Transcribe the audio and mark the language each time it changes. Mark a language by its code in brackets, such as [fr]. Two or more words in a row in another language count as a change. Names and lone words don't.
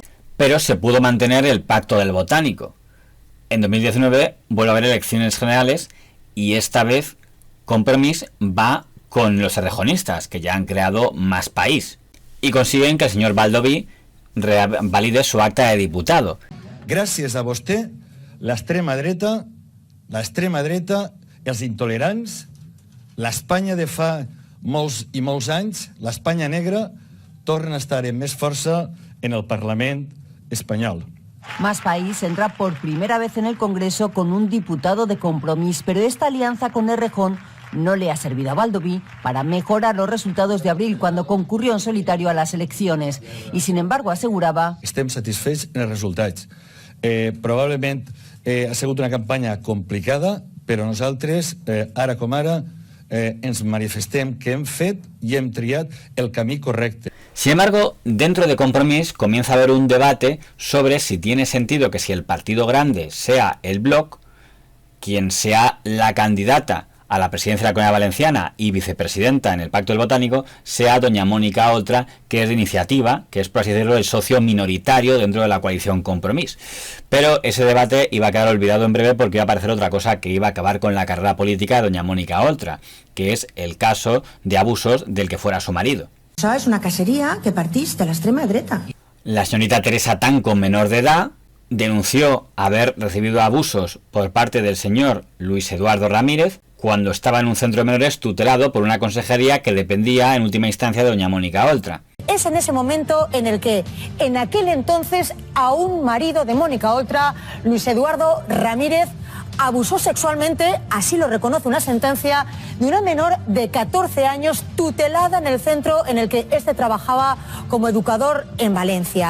[es] Pero se pudo mantener el pacto del botánico. En 2019 vuelve a haber elecciones generales y esta vez Compromís va con los errejonistas, que ya han creado Más País, y consiguen que el señor Baldoví valide su acta de diputado. [ca] Gràcies a vostè, l'extrema dreta, els intolerants, l'Espanya de fa molts i molts anys, l'Espanya negra, torna a estar amb més força en el Parlament espanyol. [es] Más País entra por primera vez en el Congreso con un diputado de Compromís, pero esta alianza con Errejón no le ha servido a Baldoví para mejorar los resultados de abril cuando concurrió en solitario a las elecciones. Y sin embargo aseguraba... [ca] Estem satisfets en els resultats. Probablement ha sigut una campanya complicada, però nosaltres, ara com ara, ens manifestem que hem fet y hem triat el camí correcte. [es] Sin embargo, dentro de Compromís comienza a haber un debate sobre si tiene sentido que si el partido grande sea el Bloc, quien sea la candidata a la presidencia de la Comunidad Valenciana y vicepresidenta en el Pacto del Botánico, sea doña Mónica Oltra, que es de Iniciativa, que es, por así decirlo, el socio minoritario dentro de la coalición Compromís. Pero ese debate iba a quedar olvidado en breve porque iba a aparecer otra cosa que iba a acabar con la carrera política de doña Mónica Oltra, que es el caso de abusos del que fuera su marido. [ca] Això és una cacería que partís de l'extrema dreta. [es] La señorita Teresa Tanco, menor de edad, denunció haber recibido abusos por parte del señor Luis Eduardo Ramírez cuando estaba en un centro de menores tutelado por una consejería que dependía en última instancia de doña Mónica Oltra. Es en ese momento en el que, en aquel entonces, a un marido de Mónica Oltra, Luis Eduardo Ramírez, abusó sexualmente, así lo reconoce una sentencia, de una menor de 14 años tutelada en el centro en el que este trabajaba como educador en Valencia.